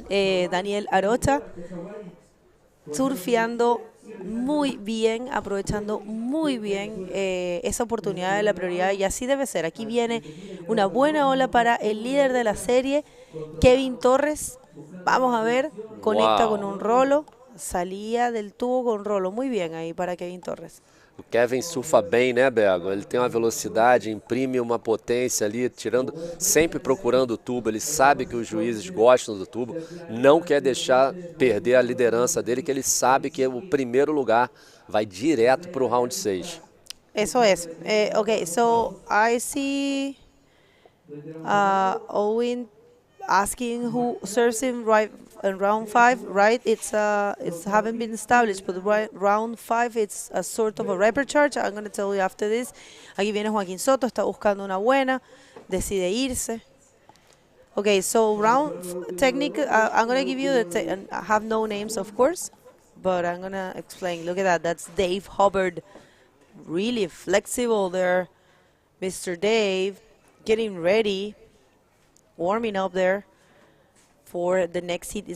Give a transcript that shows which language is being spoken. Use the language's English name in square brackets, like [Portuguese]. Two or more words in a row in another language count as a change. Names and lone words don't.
[Spanish] Joaquín Daniel Arocha surfeando muy bien, aprovechando muy bien esa oportunidad de la prioridad, y así debe ser. Aquí viene una buena ola para el líder de la serie, Kevin Torres. Vamos a ver, conecta con un rolo, salía del tubo con rolo, muy bien ahí para Kevin Torres. [Portuguese] O Kevin surfa bem, né, Bego? Ele tem uma velocidade, imprime uma potência ali, tirando, sempre procurando o tubo. Ele sabe que os juízes gostam do tubo, não quer deixar perder a liderança dele, que ele sabe que o primeiro lugar vai direto para o round 6. [Spanish] Eso es. [English] Okay, so I see Owen asking who serves him right in round 5, right? It's haven't been established, but round 5 it's a sort of a report charge. I'm going to tell you after this. [Spanish] Aquí viene Joaquín Soto, está buscando una buena, decide irse. [English] Okay, so round technique, I'm going to give you and I have no names, of course, but I'm going to explain. Look at that. That's Dave Hubbard. Really flexible there, Mr. Dave, getting ready, warming up there for the next hit.